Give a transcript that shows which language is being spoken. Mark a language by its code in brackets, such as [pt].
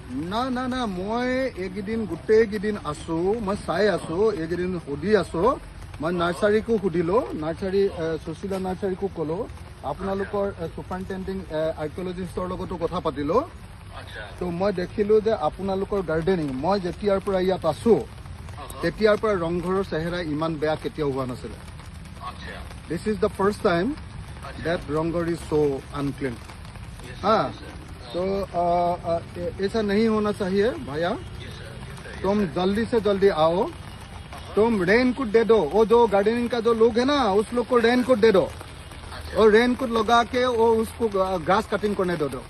[as] না না না, মই এইকেইদিন গোটেইকেইদিন আছো, মই চাই আছো, এইকেইদিন সুধি আছো। মই নাৰ্চাৰীকো সুধিলো, নাৰ্চাৰী সুশীলা নাৰ্চাৰীকো ক'লো, আপোনালোকৰ ছুপাৰিনটেণ্ডিং আৰ্কিঅলজিষ্টৰ লগতো কথা পাতিলো। তো মই দেখিলো যে আপোনালোকৰ গাৰ্ডেনিং, মই যেতিয়াৰ পৰা ইয়াত আছো তেতিয়াৰ পৰা ৰংঘৰৰ চেহেৰা ইমান বেয়া কেতিয়াও হোৱা নাছিলে। [en] This is the first time that Rang Ghar is so unclean. [hi] हाँ, तो ऐसा नहीं होना चाहिए भैया। तुम जल्दी से जल्दी आओ, तुम रेनकोट दे दो। वो जो गार्डनिंग का जो लोग है ना, उस लोग को रेनकोट दे दो, और रेनकोट लगा के वो उसको ग्रास कटिंग करने दो।